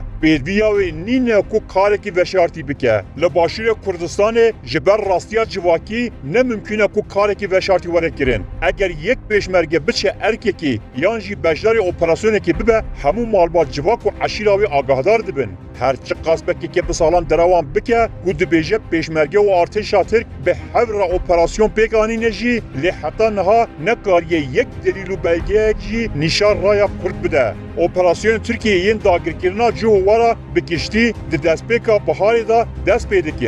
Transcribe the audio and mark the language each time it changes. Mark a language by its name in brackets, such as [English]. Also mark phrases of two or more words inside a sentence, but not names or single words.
[Kurdish] Pêdiviya wê nîne ku karekî veşartî bike. Li başûrê Kurdistanê ji ber rastiya civakî ne mümkün e ku karekî veşartî were kirin. Eger yek pêşmerge biçe erkekî yan jî beşdarî operasyonekê bibe hemû malbat civak û eşîra wê agahdar dibin. هرچی قاسپکی که بسالان دروان بکه و دبیجه پیشمرگه و ارتشا ترک به هفر اپراسیون پیگانی نجی لی حتی نها نکاریه یک دلیل و بلگه جی نشان رای کرد بده. اپراسیون ترکیه این داگرکرنا جوهوارا بگشتی ده دست پیکا بحاری دا دست پیدکن.